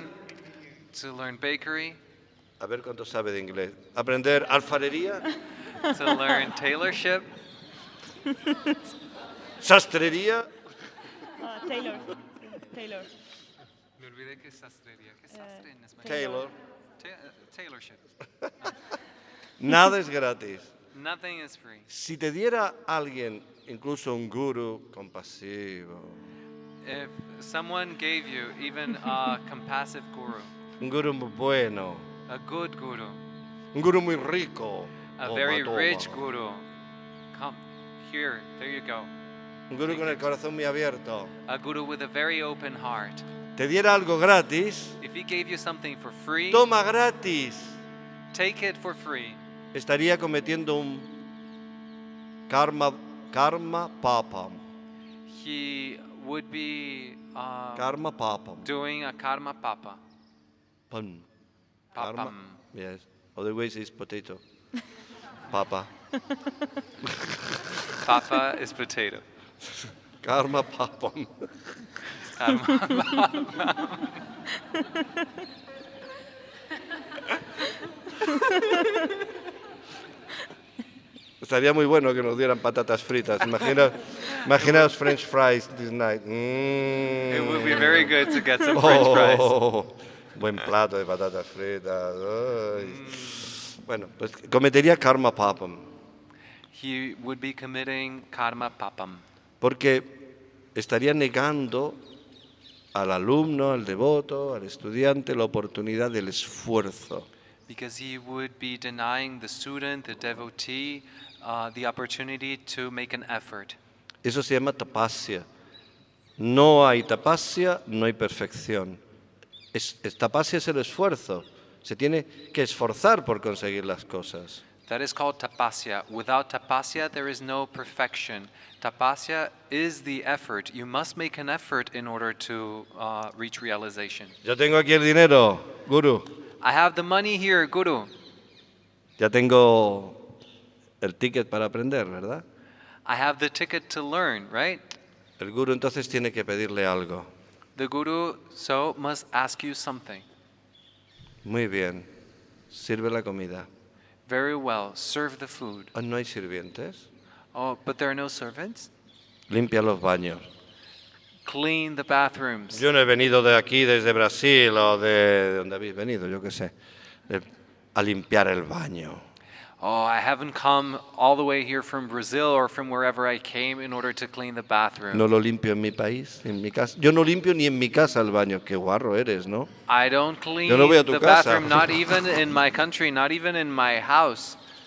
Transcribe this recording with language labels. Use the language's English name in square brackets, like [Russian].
[English] medicine, to learn bakery, [Spanish] A ver cuánto sabe de inglés. Aprender alfarería, [English] to learn tailorship, [Spanish] sastrería, [English] Taylor. [Spanish] Me olvidé que es sastrería. ¿Qué es sastre en español? [English] Taylor. Tailorship. [Spanish] Nada es gratis. [English] Nothing is free. [Spanish] Si te diera alguien, incluso un guru compasivo, [English] If someone gave you even a compassive guru, [Spanish] un guru muy bueno, [English] a good guru, [Spanish] un guru muy rico, [English] a [Spanish] toma, [English] very [Spanish] toma. [English] rich guru, come here, there you go. [Spanish] Un guru con el corazón muy abierto. [English] A guru with a very open heart. [Spanish] Te diera algo gratis, [English] If he gave you something for free, [Spanish] toma gratis. [English] take it for free. [Spanish] Estaría cometiendo un karma papam. [English] He would be [Sanskrit] Karma papam. [English] doing a karma papa. [Sanskrit] Pam. Karma. Papam. [English] Yes. Otherwise it's potato. Papa. Papa is potato. [Sanskrit] Karma papam. [Spanish] Estaría muy bueno que nos dieran patatas fritas. Imaginaos [English] French fries this night. It would be very good to get some French fries. [Spanish] Buen plato de patatas fritas. Ay. Bueno, pues cometería karma papam. [English] He would be committing karma papam. [Spanish] Porque estaría negando al alumno, al devoto, al estudiante la oportunidad del esfuerzo. [English] Because he would be denying the student, the devotee, the opportunity to make an effort. [Spanish] Eso se llama tapasya. No hay tapasya, no hay perfección. Tapasya es el esfuerzo. Se tiene que esforzar por conseguir las cosas. [English] That is called tapasya. Without tapasya, there is no perfection. Tapasya is the effort. You must make an effort in order to reach realization. [Spanish] Yo tengo aquí el dinero, Guru. [English] I have the money here, Guru. [Spanish] Ya tengo el ticket para aprender, ¿verdad? [English] I have the ticket to learn, right? [Spanish] El Guru entonces tiene que pedirle algo. [English] The Guru so must ask you something. [Spanish] Muy bien, sirve la comida. [English] Very well, serve the food. [Spanish] Ah, ¿no hay sirvientes? [English] Oh, but there are no servants? [Spanish] Limpia los baños. [English] Clean the bathrooms. [Spanish] Yo no he venido de aquí, desde Brasil o de donde habéis venido, yo qué sé, a limpiar el baño. [English] Oh, I haven't come all the way here from Brazil or from wherever I came in order to clean the bathroom. [Spanish] No lo limpio en mi país, en mi casa. Yo no limpio ni en mi casa el baño. Qué guarro eres, ¿no? [English] I don't clean [Spanish] Yo no voy a tu [English] the [Spanish] casa. [English] bathroom, not even in my country, not even in my house.